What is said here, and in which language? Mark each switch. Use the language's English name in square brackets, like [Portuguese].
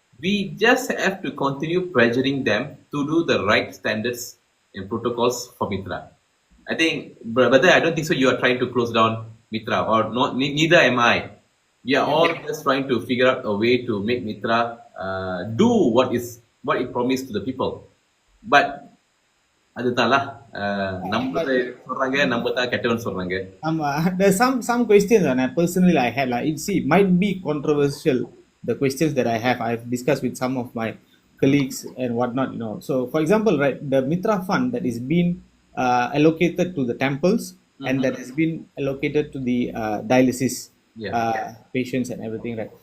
[English] We just have to continue pressuring them to do the right standards and protocols for Mitra. I think, brother, I don't think so you are trying to close down Mitra, or not, neither am I. we are all just trying to figure out a way to make MITRA do what it promised to the people. But [Tamil] அதுதான் நம்ம சொல்றாங்க நம்ம தான் கெட்டவன் சொல்றாங்க. [English] There's some questions and I personally I had like it might be controversial, the questions that I have. I've discussed with some of my colleagues and whatnot, you know. So for example, right, the Mitra fund that is being allocated to the temples and that has been allocated to the dialysis patients and everything, right?